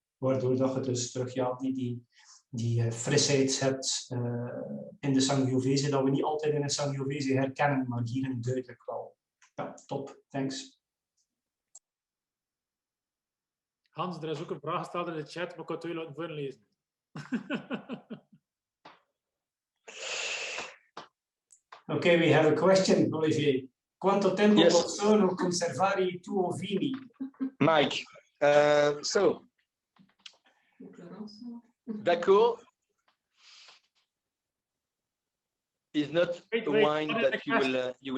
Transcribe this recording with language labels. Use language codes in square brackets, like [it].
[nl] Waardoor dat je dus terug die frisheid hebt in de Sangiovese. Dat we niet altijd in een Sangiovese herkennen, maar hierin duidelijk wel. Ja, top. Thanks. Hans, er is ook een vraag gesteld in de chat, maar ik kan het u laten voorlezen. [en] Okay, we have a question, Olivier. [it] Quanto tempo possono conservare I tuoi vini? [en] Mike, so Daco is not a wine that you will.